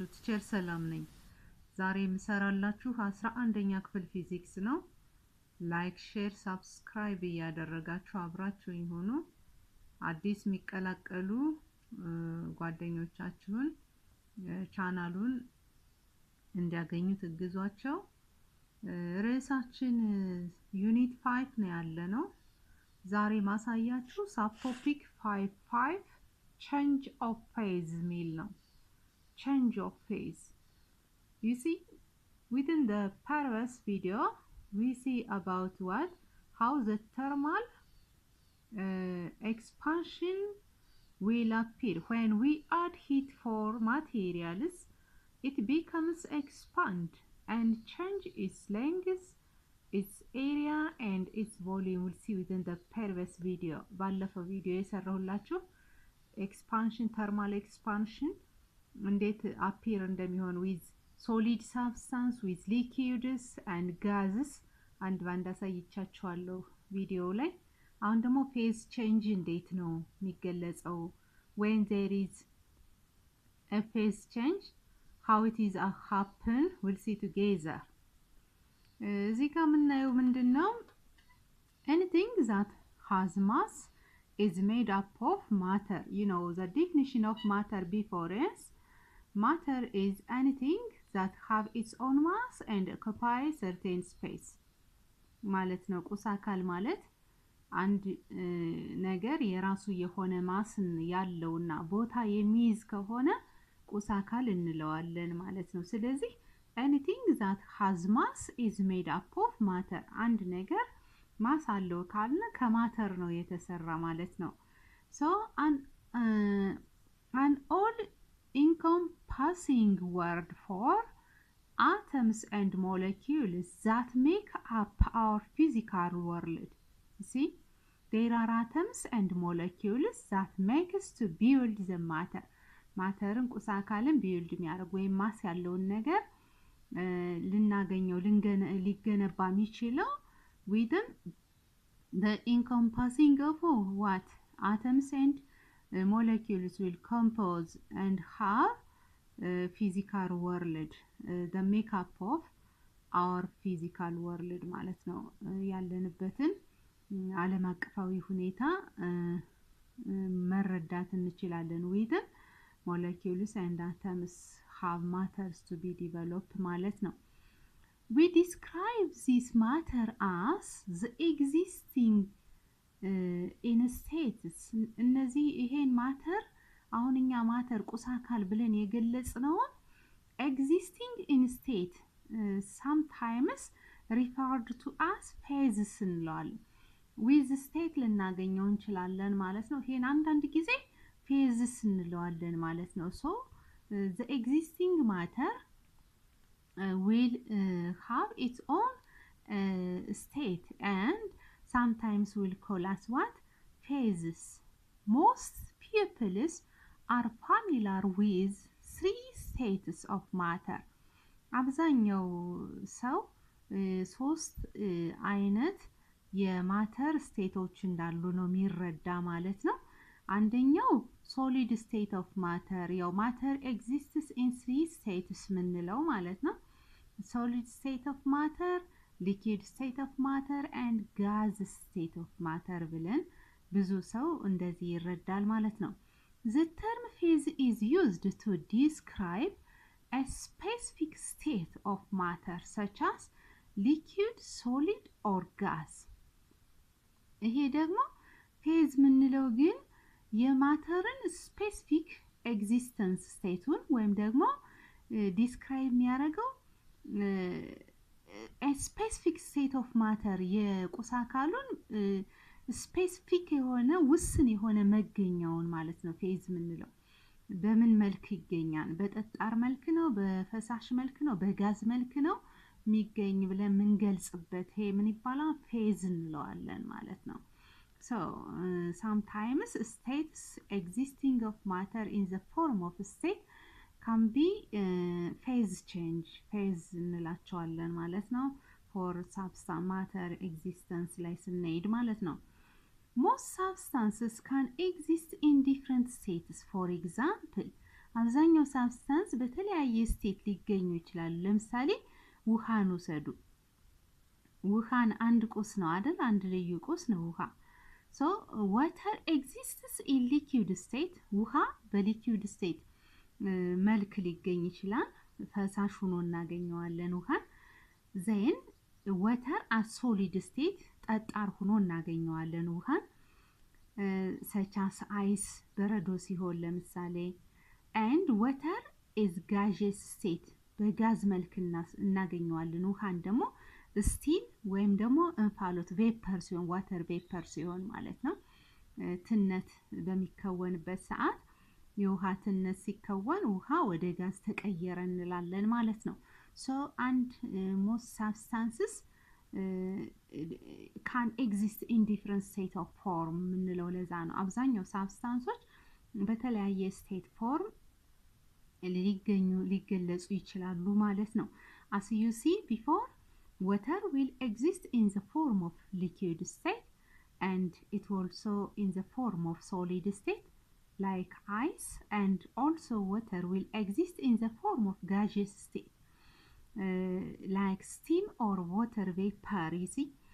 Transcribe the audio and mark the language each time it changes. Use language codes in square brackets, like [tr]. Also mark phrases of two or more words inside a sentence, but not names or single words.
[am] ቲቸር ሰላም ነኝ። ዛሬ የምሰራላችሁ 11ኛ ክፍል ፊዚክስ ነው። [en] like, share, subscribe [am] እያደረጋችሁ አብራችሁኝ ሆኑ። አዲስ የሚቀላቀሉ ጓደኞቻችሁን ቻናሉን እንዲያገኙት እግዟቸው። ርዕሳችን ዩኒት 5 ነው ያለነው። ዛሬ ማሳያችሁ [en] sub topic [am] 5 [en] change of phase meal. Change of phase. You see, within the previous video, we see about what? How the thermal expansion will appear. When we add heat for materials, it becomes expand and change its length, its area and its volume. We'll see within the previous video. [am] ባለፈው ቪዲዮ የሰራሁላችሁ [en] expansion, thermal expansion [am] እንዴት appear እንደሚሆን [en] with solid substance, with liquids and gases [am] አንድ ባንድ አሳይቻችኋለሁ ቪዲዮ ላይ። አሁን ደግሞ [en] phase change [am] እንዴት ነው የሚገለጸው? [en] when there is a phase change, how it is happen, we'll see together. [am] እዚህ ጋር የምናየው ምንድነው? [en] anything that has mass is made up of matter. You know the definition of matter before is matter is anything that have its own mass and occupy certain space. [am] ማለት ነው ቁስ አካል ማለት አንድ ነገር የራሱ የሆነ ማስን ያለውና ቦታ የሚይዝ ከሆነ ቁስ አካል እንለዋለን ማለት ነው። ስለዚህ [en] anything that has mass is made up of matter. [am] አንድ ነገር ማስ አለው ካልን ከማተር ነው የተሰራ ማለት ነው። [en] so an all encompassing word for atoms and molecules that make up our physical world. See, there are atoms and molecules that make us to build the matter. [am] ማተርን ቁስ አካልን ቢልድ የሚያደርግ ወይም ማስ ያለውን ነገር ልናገኘው ሊገነባ የሚችለው [en] within the encompassing of what atoms and molecules will compose and have physical world, the makeup of our physical world [am] ማለት ነው። ያለንበትን ዓለም አቀፋዊ ሁኔታ መረዳት እንችላለን። [en] within molecules and atoms have matters to be developed [am] ማለት ነው። [en] we describe this matter as the existing in states. [am] እነዚህ ይሄን ማተር አሁንኛ ማተር ቁስ አካል ብለን የገለጽነው [en] existing in state sometimes referred to as phases [am] እንለዋለን። [en] with state [am] ልናገኘው እንችላለን ማለት ነው። ይሄን አንዳንድ ጊዜ phases እንለዋለን ማለት ነው። [en] so the existing matter will have its own state and sometimes will call us what? Phases. Most people are familiar with 3 states of matter. [am] አብዛኛው ሰው 3 አይነት የማተር ስቴቶች እንዳሉ ነው የሚረዳ ማለት ነው። አንደኛው [en] solid state of matter, ያው matter exists in 3 states [am] ምንለው ማለት ነው። [en] solid state of matter, liquid state of matter and gas state of matter [am] ብለን ብዙ ሰው እንደዚህ ይረዳል ማለት ነው። [en] the term phase is used to describe a specific state of matter such as liquid, solid or gas. [am] ይሄ ደግሞ phase ምንለው ግን የማተርን [en] specific existence state [am] ወይም ደግሞ ዲስክራይብ የሚያደርገው [en] a specific state of matter [am] የቁስ አካሉን ስፔሲፊክ የሆነ ውስን የሆነ መገኛውን ማለት ነው። ፌዝ ምንለው በምን መልክ ይገኛል? በጠጣር መልክ ነው? በፈሳሽ መልክ ነው? በጋዝ መልክ ነው የሚገኝ ብለን ምንገልጽበት ይሄ ምን ይባላል? ፌዝ እንለዋለን ማለት ነው። [en] so sometimes states existing of matter in the form of state can be phase change, phase [am] እንላቸዋለን ማለት ነው። [en] for substance matter existence [am] ላይ ስንሄድ ማለት ነው። [en] most substances can exist in different states. For example, [am] አብዛኛው substance በተለያየ state ሊገኙ ይችላሉ። ለምሳሌ ውሃን ውሰዱ። ውሃን አንድ ቁስ ነው አይደል? አንድ ልዩ ቁስ ነው ውሃ። [en] So water exists in liquid state. [am] ውሃ በ [en] liquid state [am] መልክ ሊገኝ ይችላል። ፈሳሽ ሆኖ እናገኘዋለን ውሃን። [en] then water as solid state [am] ጠጣር ሆኖ እናገኘዋለን ውሃን። [en] such as ice [am] በረዶ ሲሆን ለምሳሌ [en] and water is gaseous state [am] በጋዝ መልክ እናገኘዋለን ውሃን ደግሞ steam ወይም ደግሞ እንፋሎት vapor ሲሆን [en] water vapor [am] ሲሆን ማለት ነው። ትነት በሚከወንበት ሰዓት የውሃ ትነት ሲከወን ውሃ ወደ ጋዝ ተቀየረ እንላለን ማለት ነው። [en] so and most substances can exist in different state of form [am] ምንለው ለዛ ነው። አብዛኛው [en] substances በተለያየ state form [am] ሊገለጹ ይችላሉ ማለት ነው። [en] as you see before, water will exist in the form of liquid state and it also in the form of solid state like ice, and also water will exist in the form of gaseous state like steam or water vapor, you see.